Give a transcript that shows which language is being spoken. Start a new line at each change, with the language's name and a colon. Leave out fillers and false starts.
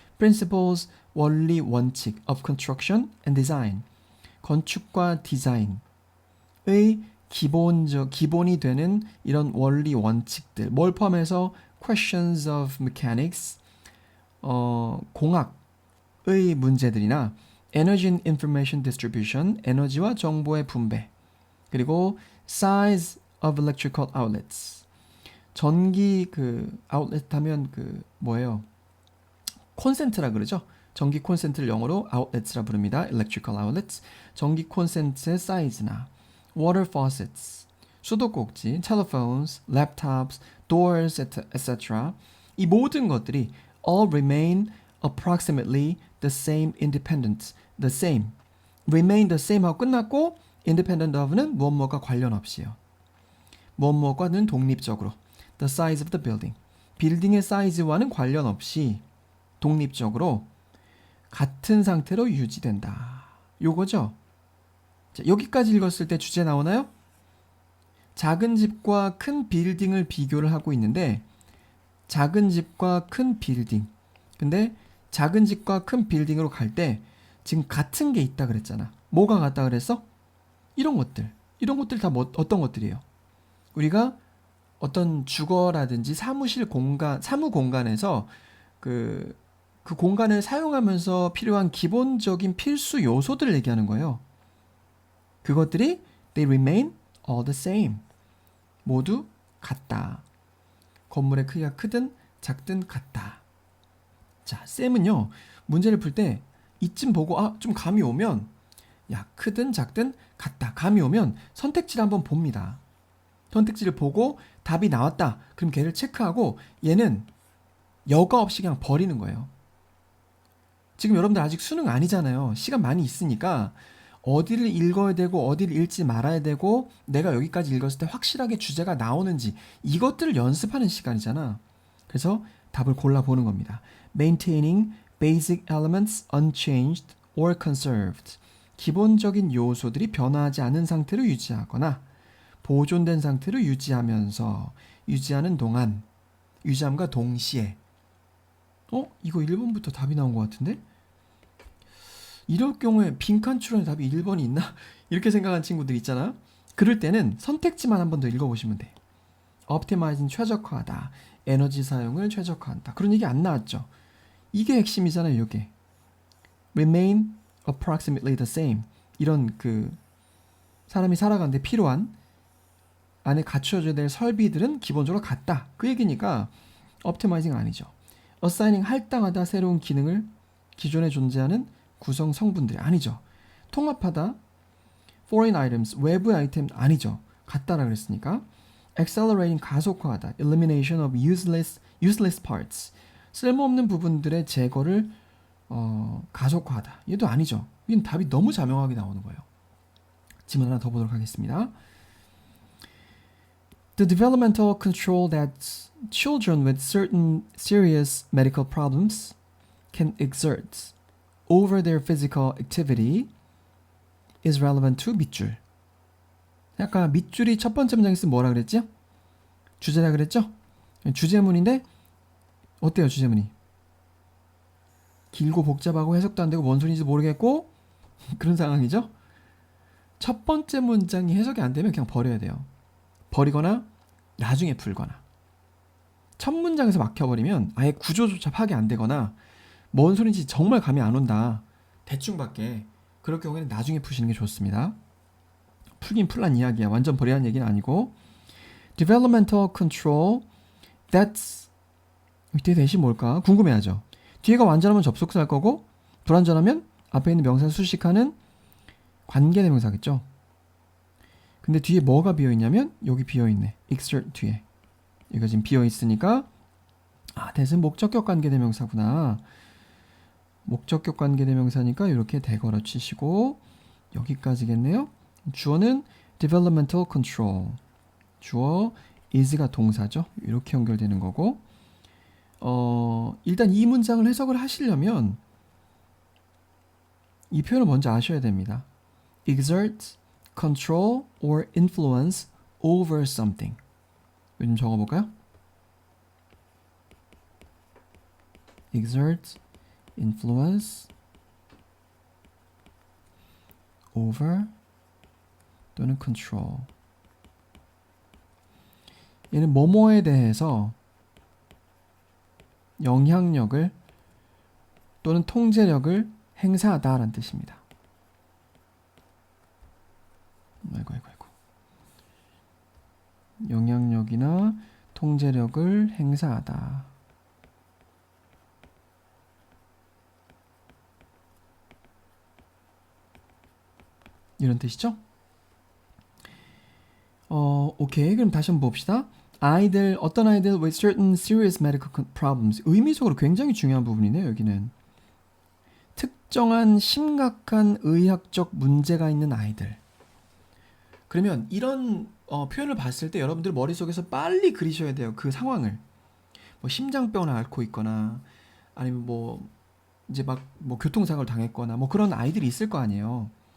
English: Principles,
Korean: 원리, 원칙
English: of construction and design,
Korean: 건축과 디자인의 기본이 되는 이런 원리, 원칙들, 뭘 포함해서
English: questions of mechanics,
Korean: 공학의 문제들이나
English: energy and information distribution,
Korean: 에너지와 정보의 분배, 그리고
English: size of electrical outlets,
Korean: 전기 아웃렛 하면 뭐예요? 콘센트라 그러죠. 전기 콘센트를 영어로 outlets라 부릅니다.
English: electrical outlets.
Korean: 전기 콘센트의 사이즈나
English: water faucets,
Korean: 수도꼭지,
English: telephones, laptops, doors, etc.
Korean: 이 모든 것들이
English: all remain approximately the same independent, the same, remain the same
Korean: 하고 끝났고
English: independent of
Korean: 는 무엇무엇과 관련 없이요. 무엇무엇과는 독립적으로
English: the size of the building,
Korean: 빌딩의 사이즈와는 관련 없이 독립적으로 같은 상태로 유지된다. 요거죠. 자, 여기까지 읽었을 때 주제 나오나요? 작은 집과 큰 빌딩을 비교를 하고 있는데 작은 집과 큰 빌딩, 근데 작은 집과 큰 빌딩으로 갈 때 지금 같은 게 있다 그랬잖아. 뭐가 같다 그랬어? 이런 것들 다 어떤 것들이에요? 우리가 어떤 주거라든지 사무실 공간, 사무 공간에서 그 공간을 사용하면서 필요한 기본적인 필수 요소들을 얘기하는 거예요. 그것들이
English: they remain all the same.
Korean: 모두 같다. 건물의 크기가 크든 작든 같다. 자, 쌤은요, 문제를 풀 때 이쯤 보고 좀 감이 오면 야, 크든 작든 같다. 감이 오면 선택지를 한번 봅니다. 선택지를 보고 답이 나왔다. 그럼 걔를 체크하고 얘는 여과 없이 그냥 버리는 거예요. 지금 여러분들 아직 수능 아니잖아요. 시간 많이 있으니까 어디를 읽어야 되고 어디를 읽지 말아야 되고 내가 여기까지 읽었을 때 확실하게 주제가 나오는지 이것들을 연습하는 시간이잖아. 그래서 답을 골라보는 겁니다.
English: Maintaining basic elements unchanged or conserved.
Korean: 기본적인 요소들이 변화하지 않은 상태로 유지하거나 보존된 상태로 유지하면서 유지하는 동안, 유지함과 동시에 이거 1번부터 답이 나온 것 같은데? 이럴 경우에 빈칸 추론의 답이 1번이 있나? 이렇게 생각한 친구들 있잖아. 그럴 때는 선택지만 한 번 더 읽어보시면 돼. Optimizing 최적화하다. 에너지 사용을 최적화한다. 그런 얘기 안 나왔죠. 이게 핵심이잖아요. 이게
English: Remain approximately the same.
Korean: 이런 사람이 살아가는데 필요한 안에 갖춰져야 될 설비들은 기본적으로 같다. 그 얘기니까 Optimizing 아니죠. Assigning 할당하다. 새로운 기능을 기존에 존재하는 구성 성분들이 아니죠. 통합하다.
English: Foreign items,
Korean: 외부의 아이템 아니죠. 같다라 그랬으니까. Accelerating 가속화하다.
English: Elimination of useless parts,
Korean: 쓸모없는 부분들의 제거를 가속화하다. 얘도 아니죠. 이건 답이 너무 자명하게 나오는 거예요. 질문 하나 더 보도록 하겠습니다.
English: The developmental control that children with certain serious medical problems can exert over their physical activity is relevant to 밑줄.
Korean: 아까 밑줄이 첫 번째 문장에 쓰면 뭐라 그랬죠? 주제라 그랬죠? 주제문인데 어때요 주제문이? 길고 복잡하고 해석도 안 되고 뭔 소리인지 모르겠고 그런 상황이죠? 첫 번째 문장이 해석이 안 되면 그냥 버려야 돼요. 버리거나 나중에 풀거나. 첫 문장에서 막혀버리면 아예 구조조차 파악이 안 되거나 뭔 소리인지 정말 감이 안 온다. 대충밖에 그럴 경우에는 나중에 푸시는 게 좋습니다. 풀긴 풀란 이야기야. 완전 버리라는 얘기는 아니고.
English: Developmental control, that's
Korean: 뒤에 대신 뭘까? 궁금해하죠. 뒤에가 완전하면 접속사일 거고 불완전하면 앞에 있는 명사를 수식하는 관계대명사겠죠. 근데 뒤에 뭐가 비어있냐면 여기 비어있네. exert 뒤에. 이거 지금 비어있으니까 that은 목적격 관계대명사구나. 목적격 관계대명사니까 이렇게 대걸어 치시고 여기까지겠네요. 주어는 developmental control. 주어 is가 동사죠. 이렇게 연결되는 거고 일단 이 문장을 해석을 하시려면 이 표현을 먼저 아셔야 됩니다.
English: exert, control or influence over something.
Korean: 이거 좀 적어볼까요?
English: exert, influence over
Korean: 또는
English: control.
Korean: 얘는 뭐뭐에 대해서 영향력을 또는 통제력을 행사하다라는 뜻입니다. 아이고. 영향력이나 통제력을 행사하다. 이런 뜻이죠? 오케이. 그럼 다시 한번 봅시다. 어떤 아이들
English: with certain serious medical problems.
Korean: 의미적으로 굉장히 중요한 부분이네요, 여기는. 특정한 심각한 의학적 문제가 있는 아이들. 그러면 이런 표현을 봤을 때 여러분들 머릿속에서 빨리 그리셔야 돼요. 그 상황을. 뭐 심장병을 앓고 있거나 아니면 이제 교통사고를 당했거나 그런 아이들이 있을 거 아니에요.